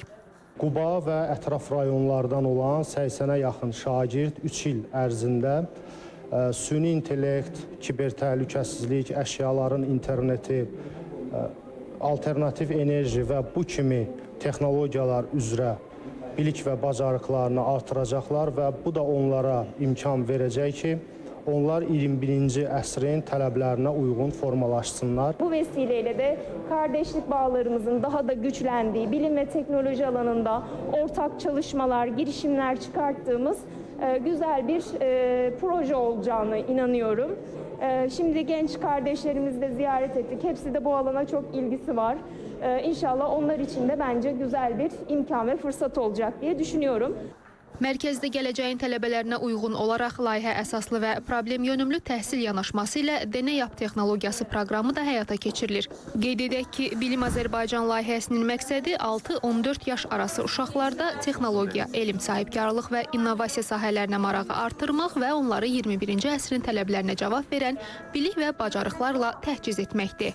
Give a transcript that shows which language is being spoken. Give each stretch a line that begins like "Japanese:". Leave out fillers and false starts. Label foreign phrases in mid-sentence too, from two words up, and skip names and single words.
Azerbaijani: Quba və ətraf rayonlardan olan 80-ə yaxın şagird 3 il ərzində süni intellekt, kibertəhlükəsizlik, əşyaların interneti, alternativ enerji və bu kimi texnologiyalar üzrə bilik və bacarıqlarını artıracaqlar və bu da onlara imkan verəcək ki, onlar 21-ci əsrin tələblərinə uyğun formalaşsınlar.
Turkish: Bu vesileyle de kardeşlik bağlarımızın daha da güçlendiği, bilim ve teknoloji alanında ortak çalışmalar, girişimler çıkarttığımız güzel bir proje olacağını inanıyorum. Şimdi genç kardeşlerimizi de ziyaret ettik. Hepsi de bu alana çok ilgisi var. İnşallah onlar için de bence güzel bir imkan ve fırsat olacak diye düşünüyorum.
Azerbaijani: Mərkəzdə gələcəyin tələbələrinə uyğun olaraq layihə əsaslı və problem yönümlü təhsil yanaşması ilə Deney Yap texnologiyası proqramı da həyata keçirilir. Qeyd edək ki, Bilim Azərbaycan layihəsinin məqsədi 6-14 yaş arası uşaqlarda texnologiya, elm sahibkarlıq və innovasiya sahələrinə marağı artırmaq və onları 21-ci əsrin tələblərinə cavab verən bilik və bacarıqlarla təhciz etməkdir.